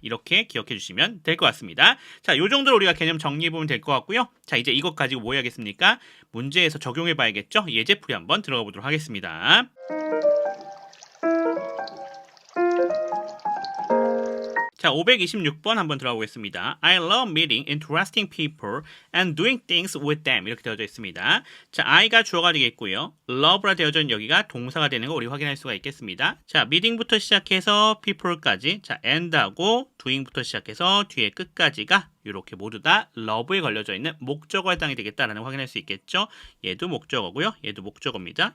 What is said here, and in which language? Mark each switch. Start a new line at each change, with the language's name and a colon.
Korean: 이렇게 기억해 주시면 될 것 같습니다. 자, 요 정도로 우리가 개념 정리해 보면 될 것 같고요. 자, 이제 이것 가지고 뭐 해야겠습니까? 문제에서 적용해 봐야겠죠. 예제풀이 한번 들어가 보도록 하겠습니다. 자, 526번 한번 들어가 보겠습니다.
English: I love meeting interesting people and doing things with them.
Korean: 이렇게 되어져 있습니다. 자, I가 주어가 되겠고요. love라 되어져 있는 여기가 동사가 되는 거 우리 확인할 수가 있겠습니다. 자, meeting부터 시작해서 people까지, 자, and하고 doing부터 시작해서 뒤에 끝까지가 이렇게 모두 다 love에 걸려져 있는 목적어에 해당이 되겠다라는 걸 확인할 수 있겠죠. 얘도 목적어고요. 얘도 목적어입니다.